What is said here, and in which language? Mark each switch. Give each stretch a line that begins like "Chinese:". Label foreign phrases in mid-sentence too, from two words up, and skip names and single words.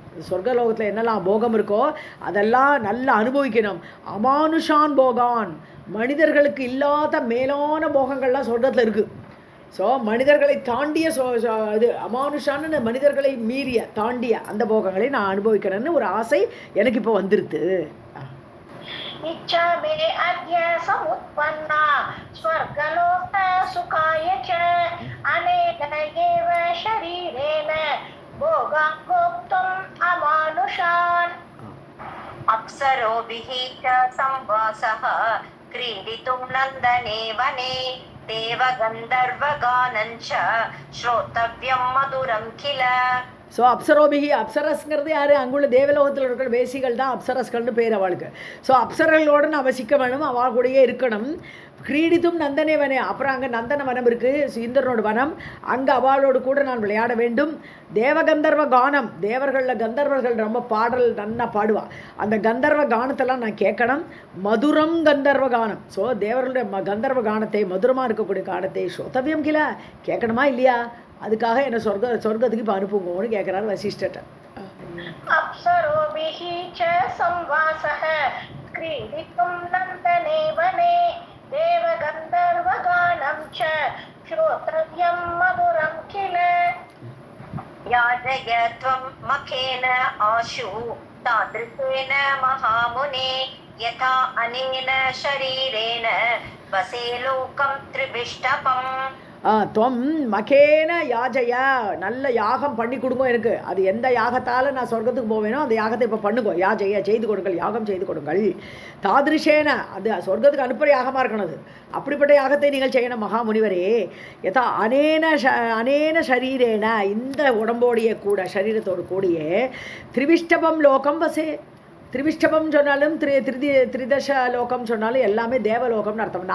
Tamil: சொர்க்கலோகத்தில் என்னெல்லாம் போகம் இருக்கோ அதெல்லாம் நல்லா அனுபவிக்கணும்.
Sanskrit: अमानुषान् भोगान्,
Tamil: மனிதர்களுக்கு இல்லாத மேலான போகங்கள்லாம் சொர்க்கத்தில் இருக்குது. ஸோ மனிதர்களை தாண்டிய இது அமானுஷான்னு மனிதர்களை மீறிய தாண்டிய அந்த போகங்களை நான் அனுபவிக்கணும்னு ஒரு ஆசை எனக்கு இப்போ வந்துருது.
Sanskrit: इच्छा मे अद्य समुत्पन्ना स्वर्गलोक सुखाय च अनेन एव शरीरेण भोगान् भोक्तुम् अमानुषान्. अप्सरोभिः च संवासः क्रीडितुं नन्दने वने देवगन्धर्वगानं च श्रोतव्यं मधुरं किल.
Tamil: ஸோ அப்சரோபிகி, அப்சரஸ்ங்கிறது யார்? அங்குள்ள தேவலோகத்தில் இருக்கிற வேசிகள் தான் அப்சரஸ்கள்னு பேர் அவளுக்கு. ஸோ அப்சரர்களோடு நான் வசிக்க வேணும், அவள் கூடயே இருக்கணும்.
Sanskrit: क्रीडितुं नन्दने वने,
Tamil: அப்புறம் அங்கே நந்தன வனம் இருக்குது, இந்திரனோட வனம், அங்கே அவளோடு கூட நான் விளையாட வேண்டும்.
Sanskrit: देवगन्धर्व गानम्,
Tamil: தேவர்களில் கந்தர்வர்கள் ரொம்ப பாடல் நன்னா பாடுவாள், அந்த கந்தர்வ கானத்தெல்லாம் நான் கேட்கணும்.
Sanskrit: मधुरं गन्धर्व गानम्,
Tamil: ஸோ தேவர்களுடைய கந்தர்வ கானத்தை, மதுரமாக இருக்கக்கூடிய கானத்தை
Sanskrit: श्रोतव्यं किल
Tamil: கேட்கணுமா இல்லையா? அதுக்காக என்ன சொர்க்கத்துக்கு இப்போ அனுப்புங்கன்னு கேட்குறாரு வசிஷ்டர்.
Sanskrit: अप्सरोभिः च संवासः क्रीडितुं नन्दने वने देवगन्धर्वगानं च श्रोतव्यं मधुरं किल. याजय त्वं मखेन आशु तादृशेन महामुने यथा अनेन शरीरेण वसे लोकं त्रिविष्टपम्. त्वं मखेन याजय,
Tamil: நல்ல யாகம் பண்ணி கொடுங்க எனக்கு. அது எந்த யாகத்தால் நான் சொர்க்கத்துக்கு போவேனோ அந்த யாகத்தை இப்போ பண்ணுங்க. யாஜய செய்து கொடுங்கள், யாகம் செய்து கொடுங்கள். தாதிருஷேன, அது சொர்க்கத்துக்கு அனுப்புகிற யாகமாக இருக்கணும். அது அப்படிப்பட்ட யாகத்தை நீங்கள் செய்யணும் மகாமுனிவரே.
Sanskrit: यथा अनेन शरीरेण,
Tamil: இந்த உடம்போடைய கூட சரீரத்தோடு கூடிய
Sanskrit: त्रिविष्टपं लोकं वसे,
Tamil: திரிவிஷ்டபம் சொன்னாலும் திரிதச லோகம் சொன்னாலும் எல்லாமே தேவலோகம்னு அர்த்தம்.